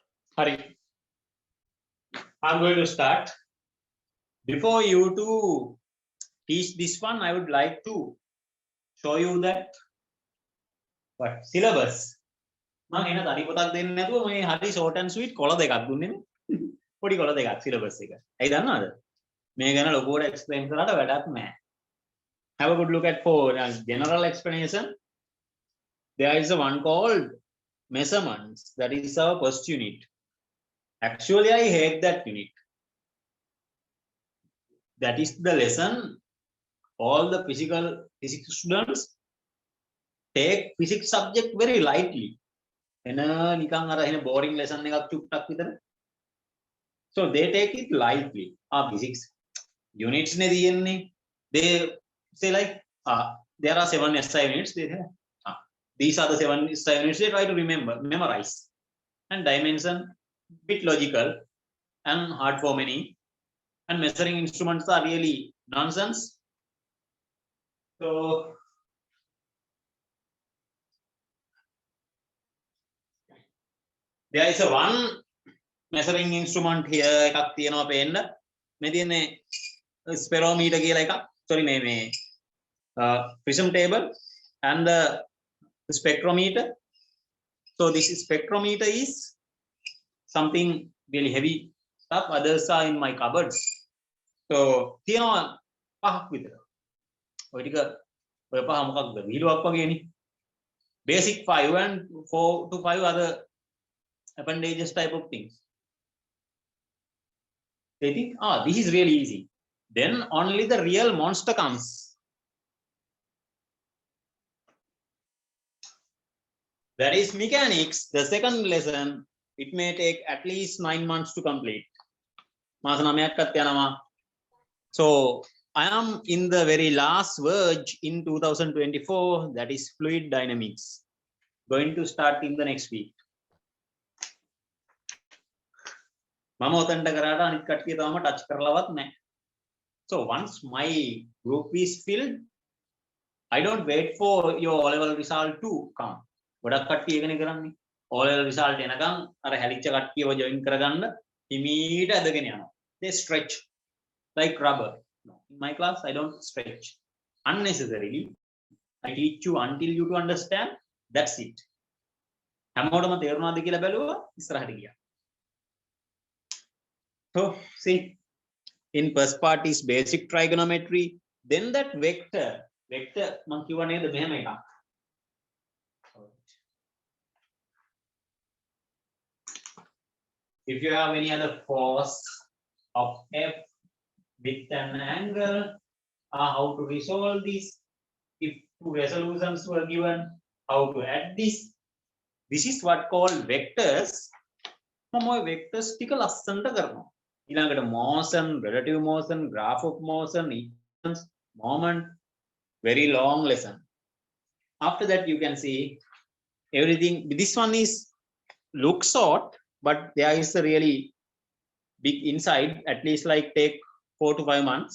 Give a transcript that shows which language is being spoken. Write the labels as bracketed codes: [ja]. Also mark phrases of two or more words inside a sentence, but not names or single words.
[en] Hari. I'm going to start. Before you to teach this one, I would like to show you that what syllabus. [si] මම එන තනි පොතක් දෙන්නේ නැතුව මේ හරි [en] short and sweet [si] කොළ දෙකක් දුන්නේ නේ. පොඩි කොළ දෙකක් syllabus එක. ඇයි දන්නවද? මේ ගැන ලොකුවට explain කරලා වැඩක් නැහැ. [en] Have a good look at for general explanation. There is a one called measurements. That is our first unit. Actually, I hate that unit. That is the lesson all the physics students take physics subject very lightly. [si] නිකන් අර එන [en] boring lesson [si] එකක් චුට්ටක් විතර. [en] So they take it lightly. Physics units [si] නේ තියෙන්නේ. [en] They say like there are 7 SI units. They say these are the 7 SI units. They try to memorize. And dimension bit logical and hard for many. And measuring instruments are really nonsense. So there is a one measuring instrument here [si] එකක් තියෙනවා පේන්න. මේ තියෙන්නේ sperometer කියලා එකක්. [en] Sorry මේ prism table and the spectrometer. So this spectrometer is something really heavy stuff. Others are in my cupboards. [si] So තියෙනවා පහක් විතර. ඔය ටික ඔය පහ මොකක්ද? වීලුවක් වගේනේ. [en] Basic 5 and 4 to 5 other appendages type of things. They think, this is really easy. Then only the real monster comes. That is mechanics, the second lesson. It may take at least 9 months to complete. So I am in the very last verge in 2024. That is fluid dynamics. Going to start in the next week. [si] මම ඔතෙන්ට කරාට අනිත් කට්ටිය තාම ටච් කරලවත් නැහැ. [en] So once my group is filled, I don't wait for your O-level result to come. [si] ගොඩක් කට්ටිය ඒකනේ කරන්නේ. [en] O-level result [si] එනකන් අර හැලිච්ච කට්ටියව join කරගන්න හිමීට ඇදගෙන යනවා. [en] They stretch like rubber. No, in my class I don't stretch unnecessarily. I teach you until you to understand. That's it. [si] හැමෝටම තේරුණාද කියලා බැලුවා ඉස්සරහට ගියා. [en] So see, in first part is basic trigonometry. Then that vector [si] මම කිව්වා නේද මෙහෙම එකක්. [en] If you have any other force of F with an angle, how to resolve this? If two resolutions were given, how to add this? This is what called vectors. [si] මම ඔය vectors ටික ලස්සනට කරනවා. [en] ඊළඟට motion, relative motion, graph of motion, equations, moment, very long lesson. After that you can see everything. This one is looks short, but there is a really big inside, at least like take 4 to 5 months.